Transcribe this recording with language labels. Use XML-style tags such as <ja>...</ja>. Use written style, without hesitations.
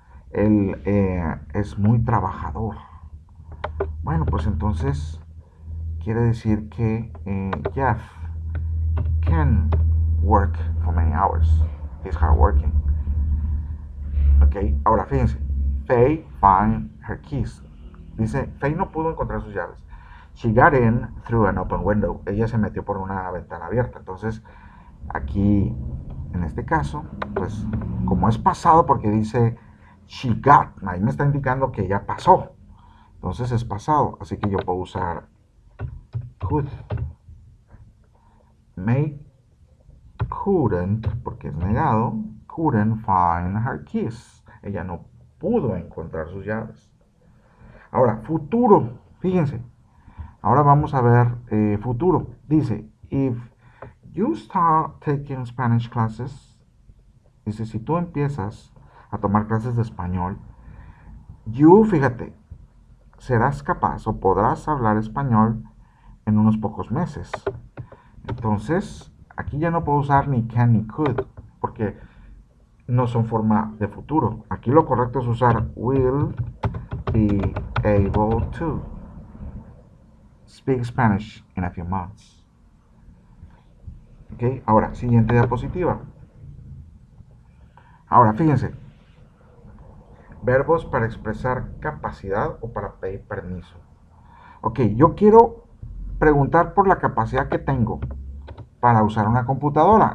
<es>Él es muy trabajador. Bueno, pues entonces quiere decir que</es> <en>Jeff can work for many hours. He's hardworking.</en> <es>Ok, ahora fíjense.</es> <en>Faye find her keys.</en> <es>Dice, Faye no pudo encontrar sus llaves.</es> <en>She got in through an open window.</en> <es>Ella se metió por una ventana abierta. Entonces, aquí, en este caso, pues, como es pasado porque dice she got, ahí me está indicando que ya pasó. Entonces es pasado. Así que yo puedo usar could. May couldn't, porque es negado.</es> <en>Couldn't find her keys.</en> <es>Ella no pudo encontrar sus llaves. Ahora, futuro. Fíjense. Ahora vamos a ver futuro. Dice,</es> <en>if you start taking Spanish classes,</en> <es>dice, si tú empiezas a tomar clases de español, you, fíjate, serás capaz o podrás hablar español en unos pocos meses. Entonces, aquí ya no puedo usar ni can ni could, porque no son forma de futuro. Aquí lo correcto es usar</es> <en>will be able to speak Spanish in a few months.</en> <es>Ok, ahora, siguiente diapositiva. Ahora, fíjense. Verbos para expresar capacidad o para pedir permiso. Ok, yo quiero preguntar por la capacidad que tengo para usar una computadora.</es>